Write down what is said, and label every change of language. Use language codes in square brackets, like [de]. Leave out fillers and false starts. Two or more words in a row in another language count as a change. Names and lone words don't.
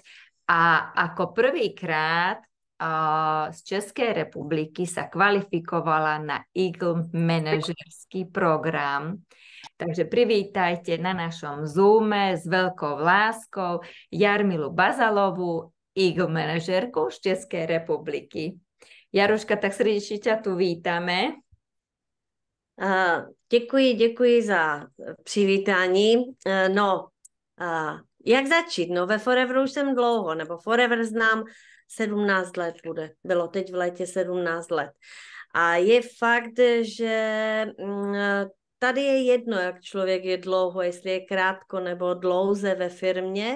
[sk] A ako prvýkrát z Českej republiky sa kvalifikovala na Eagle manažerský program. Takže privítajte na našom Zoome s veľkou láskou Jarmilu Bazalovú, Eagle manažerku z Českej republiky. Jaruška, tak srdečne ťa tu vítame. [cs] Děkuji za přivítání. Jak začít? No ve Foreveru už jsem dlouho, nebo Forever znám 17 let bude. Bylo teď v létě 17 let. A je fakt, že tady je jedno, jak člověk je dlouho, jestli je krátko nebo dlouze ve firmě.